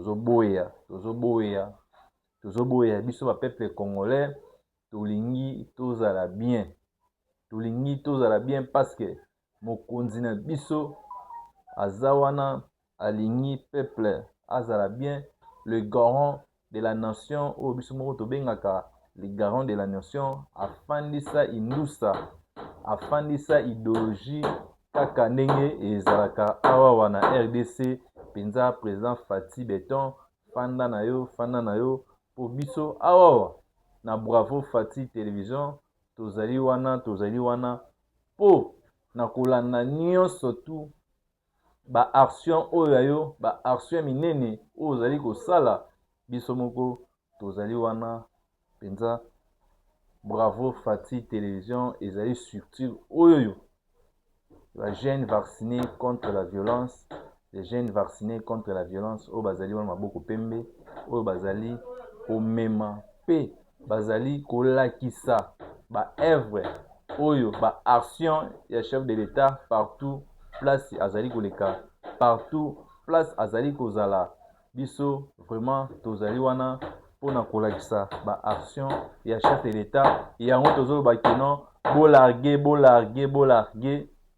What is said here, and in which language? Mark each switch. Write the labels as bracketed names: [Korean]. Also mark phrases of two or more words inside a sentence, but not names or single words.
[Lingala] tozoboya biso [French] bapeuple congolais [Lingala] tolingi tozala [French] bien parce que [Lingala] mokonzi na biso aza wana alingi peuple azala bien [French] le garant de la nation [Lingala] oyo biso moko tobengaka [French] le garant de la nation [Lingala] afandisa indusa afandisa idéologie kaka ndenge ezalaka awa wana RDC mpenza président Fati Beton fanda na yo po biso awa na Bravo Fati télévision tozali wana po na kolanda nyonso tu baaction oyo yayo baaction minene oyo ozali kosala biso moko tozali wana mpenza Bravo Fati télévision ezali structure oyo [French] la jeune vaccinée contre la violence les jeunes vaccinés contre la violence [Lingala] oyo bazali wana maboko pembe oyo bazali komema pe bazali kolakisa baœuvre oyo baaction ya [French] chef de l'état partout place [Lingala] azali koleka [French] partout place [Lingala] azali kozala biso vraiment tozali wana mpona kolakisa baaction ya [French] chef de l'état [Lingala] yango tozoloba keno bolarge